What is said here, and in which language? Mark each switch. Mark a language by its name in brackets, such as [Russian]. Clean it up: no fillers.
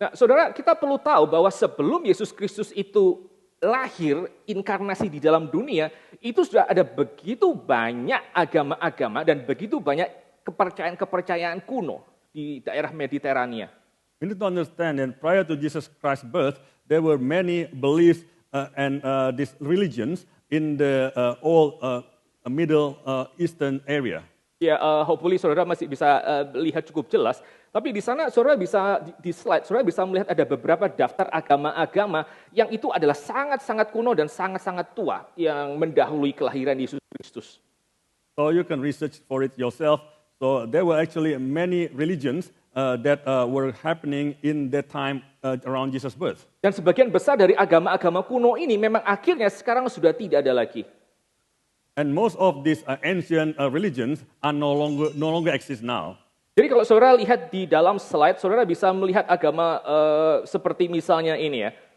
[Indonesian] Nah, saudara, kita perlu tahu bahwa sebelum Yesus Kristus itu lahir, inkarnasi di dalam dunia, itu sudah ada begitu banyak agama-agama dan begitu banyak kepercayaan-kepercayaan kuno di daerah Mediterania. [English] We need to understand that prior to Jesus Christ's birth, there were many beliefs and these religions in the old Middle Eastern area. [Indonesian] Ya, hopefully saudara masih bisa lihat cukup jelas. Tapi di sana saudara bisa, di slide, saudara bisa melihat ada beberapa daftar agama-agama yang itu adalah sangat-sangat kuno dan sangat-sangat tua yang mendahului kelahiran Yesus Kristus. [English] So you can research for it yourself. So there were actually many religions that were happening in that time around Jesus' birth. [Indonesian] Dan sebagian besar dari agama-agama kuno ini memang akhirnya sekarang sudah tidak ada lagi. [English] And most of these ancient religions are no longer exist now. [Indonesian] Jadi kalau saudara lihat di dalam slide, saudara bisa melihat agama seperti misalnya ini ya.